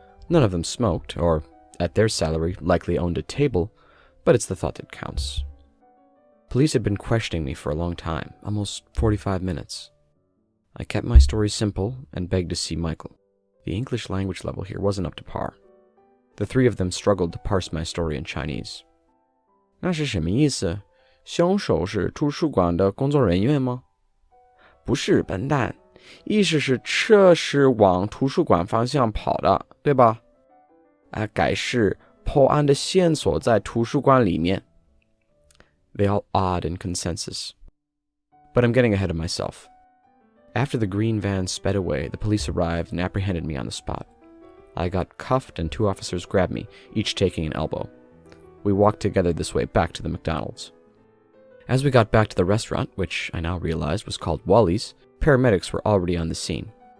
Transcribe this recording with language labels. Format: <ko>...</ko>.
<en>None of them smoked, or, at their salary, likely owned a table, but it's the thought that counts. Police had been questioning me for a long time, almost 45 minutes. I kept my story simple and begged to see Michael. The English language level here wasn't up to par. The three of them struggled to parse my story in Chinese.</en> <zh>那是什么意思？凶手是图书馆的工作人员吗？不是，笨蛋。意思是车是往图书馆方向跑的，对吧？改是破案的线索在图书馆里面。</zh> <en>They all awed in consensus. But I'm getting ahead of myself. After the green van sped away, the police arrived and apprehended me on the spot. I got cuffed and 2 officers grabbed me, each taking an elbow. We walked together this way back to the McDonald's. As we got back to the restaurant, which I now realized was called Wally's, paramedics were already on the scene.</en>